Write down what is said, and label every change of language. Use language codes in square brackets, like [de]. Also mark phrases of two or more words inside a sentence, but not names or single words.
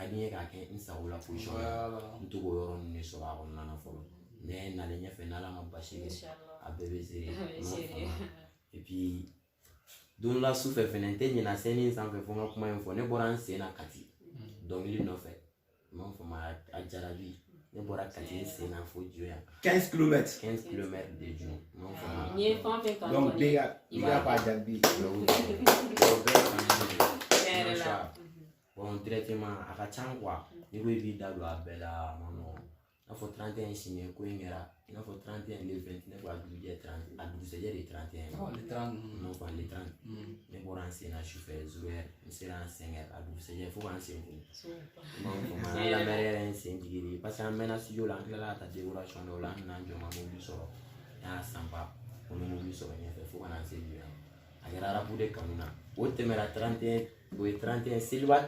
[bm] di n ye k'a kɛ n sago la position la n to k'o yɔrɔ ninnu de sɔrɔ a kɔnɔna na fɔlɔ mais nalen ɲɛfɛ n'ala ma basi kɛ a bɛɛ bɛ seere [fr] et puis [bm] don la sufɛ fɛnɛ n tɛ ɲinɛ scène in sanfɛ fo n ka kuma in fɔ ne bɔra n sen na Kati dɔnkili nɔfɛ n m'a fɔ a jarabi ne bɔra Kati n sen na fo Joya 15 km de Joe n m'a fɔ n ye fɛn o fɛn kanu [fr] donc [en] big up [fr] à Jabi bon traitement [bm] a ka ca quoi ni ko i b'i da don a bɛɛ la a ma nɔgɔn n'a fɔ 31 signé ko in kɛra i n'a fɔ 31 le 20 ne ko a dugujɛ 30 a dugusɛjɛ de 31 [fr] le 30 non pas le 30 [bm] ne bɔra n sen na sufɛ 0 heure n sera an 5 heures a dugusɛjɛ fo k'an sen kun an lamɛn yɛrɛ n sen jigi de [fr] parce que [bm] an mɛnna studio la an tilala ka taa décoration dɔw la an nana jɔ n ka mobili sɔrɔ n y'a sanpa ko n bɛ mobili sɔrɔ ɲɛfɛ fo ka na se bi a kɛra arabu de kanu na o tɛmɛra 31 o ye 31 seliba